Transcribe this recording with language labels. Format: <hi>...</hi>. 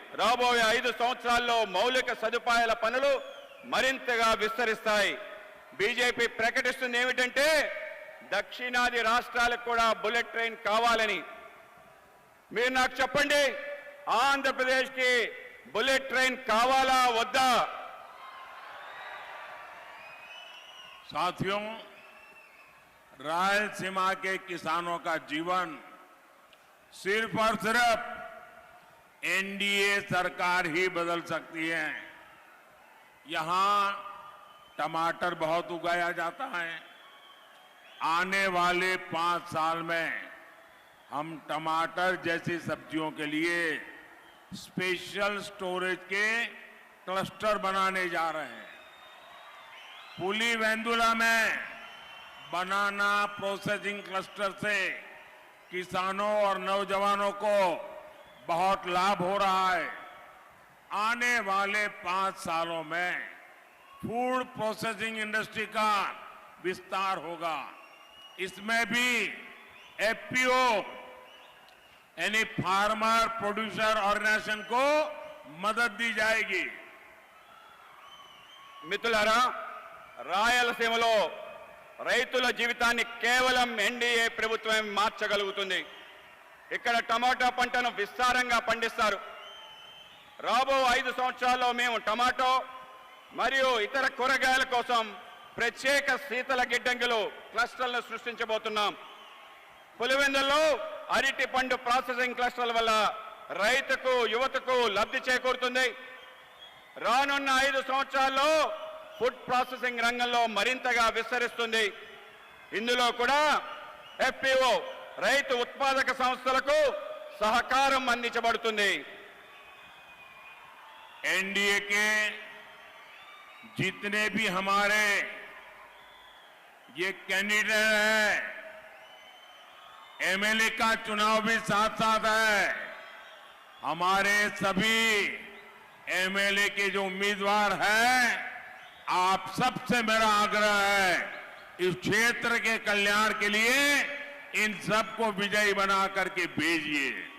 <te>రాబోయే 5 సంవత్సరాల్లో మౌలిక సదుపాయాల పనులు మరింతగా విస్తరిస్తాయి. బీజేపీ ప్రకటిస్తుంది ఏమిటంటే దక్షిణాది రాష్ట్రాలకు కూడా బుల్లెట్ ట్రైన్ కావాలని. మీరు నాకు చెప్పండి, ఆంధ్రప్రదేశ్కి बुलेट ट्रेन कावाला वद्दा?</te> <hi>साथियों, रायलसीमा के किसानों का जीवन सिर्फ और सिर्फ एनडीए सरकार ही बदल सकती है। यहां टमाटर बहुत उगाया जाता है। आने वाले 5 साल में हम टमाटर जैसी सब्जियों के लिए स्पेशल स्टोरेज के क्लस्टर बनाने जा रहे हैं। पुलिवेंदुला में बनाना प्रोसेसिंग क्लस्टर से किसानों और नौजवानों को बहुत लाभ हो रहा है। आने वाले 5 सालों में फूड प्रोसेसिंग इंडस्ट्री का विस्तार होगा। इसमें भी एफपीओ यानी फार्मर प्रोड्यूसर ऑर्गेनाइजेशन को मदद दी जाएगी।</hi> <te>మిత్రులారా, రాయలసీమలో రైతుల జీవితాన్ని కేవలం ఎన్డీఏ ప్రభుత్వం మార్చగలుగుతుంది. ఇక్కడ టమాటా పంటను విస్తారంగా పండిస్తారు. రాబో 5 సంవత్సరాల్లో మేము టమాటో మరియు ఇతర కూరగాయల కోసం ప్రత్యేక శీతల గిడ్డంగులు క్లస్టర్లను సృష్టించబోతున్నాం. పులివెందుల్లో అరటి పండు ప్రాసెసింగ్ క్లస్టర్ల వల్ల రైతుకు యువతకు లబ్ధి చేకూరుతుంది. రానున్న 5 సంవత్సరాల్లో ఫుడ్ ప్రాసెసింగ్ రంగంలో మరింతగా విస్తరిస్తుంది. ఇందులో కూడా ఎఫ్పిఓ రైతు ఉత్పాదక సంస్థలకు సహకారం అందించబడుతుంది.</te> <hi>एनडीए के जितने भी हमारे ये कैंडिडेट है, एमएलए का चुनाव भी साथ साथ है। हमारे सभी एमएलए के जो उम्मीदवार हैं, आप सबसे मेरा आग्रह है, इस क्षेत्र के कल्याण के लिए इन सबको विजयी बना करके भेजिए।</hi>